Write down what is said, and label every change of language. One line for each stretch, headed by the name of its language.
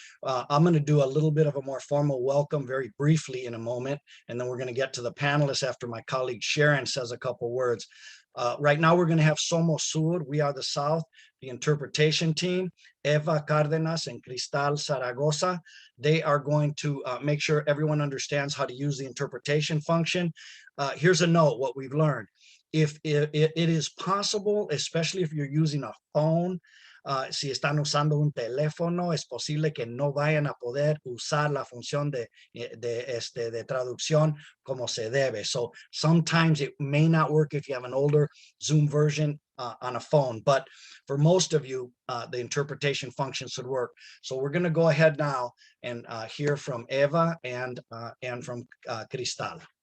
English: I'm going to do a little bit of a more formal welcome very briefly in a moment, and then we're going to get to the panelists after my colleague Sharon says a couple words. Right now, we're going to have Somos Sur, We Are the South, the interpretation team, Eva Cardenas and Cristal Zaragoza. They are going to make sure everyone understands how to use the interpretation function. Here's a note, what we've learned. If it is possible, especially if you're using a phone,
Spanish: si están usando un teléfono, es posible que no vayan a poder usar la función de traducción como se debe.
English: So sometimes it may not work if you have an older Zoom version on a phone, but for most of you, the interpretation function should work. So we're going to go ahead now and hear from Eva and from Cristal.